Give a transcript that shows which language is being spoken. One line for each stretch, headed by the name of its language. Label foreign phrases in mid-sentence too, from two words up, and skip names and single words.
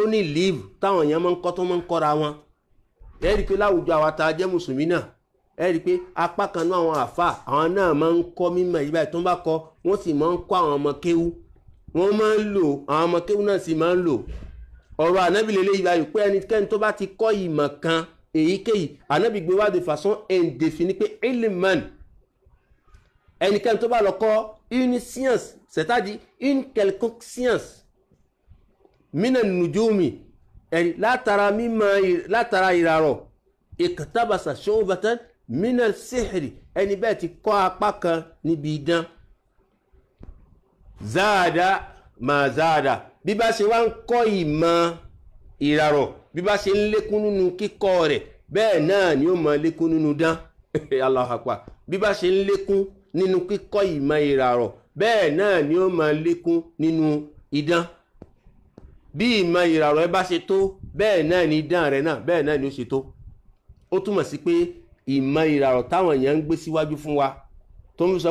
Yoruba: ní live táwọn èèyàn máa ń kọ́ tó máa ń kọ́ra wọn ẹ rí i pé láwùjọ àwa tá a jẹ́ mùsùlùmí náà ẹ rí i pé apá kan náà àwọn àfà àwọn náà máa ń kọ́ mímọ̀ yìí báyìí tó ń bá kọ́ wọ́n sì máa ń kọ́ àwọn ọmọ kéwú wọ́n máa ń lò àwọn ọmọ kéwú náà sì máa ń lò ọ̀rọ̀ ànábì lélẹ́yìí báyìí pé ẹnikẹ́ni tó bá ti kọ́ ìmọ̀ kan èyíkéyìí ànábì gbé wá
French: de façon indéfinie
Yoruba: pé ilman ẹnikẹ́ni tó bá lọ kọ́
French: une science c'est-à-dire une quelconque science
Arabic: مِنَ النُّجُومِ
Yoruba: ẹ̀rí látara ìràrọ̀ ìkàtàbàṣà ṣọ́ọ̀bàtàn
Arabic: مِنَ السِّحْرِ
Yoruba: ẹni bẹ́ẹ̀ ti kọ́ apá kan níbi idán záàdá máa záàdá bí bá ṣe wá ń kọ́ ìmọ̀ ìràrọ̀ bí bá ṣe ń lékún nínú kíkọ́ rẹ̀ bẹ́ẹ̀ náà ni ó máa lékún nínú dán
Arabic: الله أكبر
Yoruba: bí bá ṣe ń lékún nínú kíkọ́ ìmọ̀ ìràrọ̀ bẹ́ẹ̀ náà ni ó máa lékún nínú idán bí ìmọ̀ ìràrọ̀ ẹ bá ṣe tó bẹ́ẹ̀ náà ni idán rẹ̀ náà bẹ́ẹ̀ náà ni ó ṣe tó ó túmọ̀ sí pé ìmọ̀ ìràrọ̀ táwọn èèyàn ń gbé síwájú fún wa tó ń sọ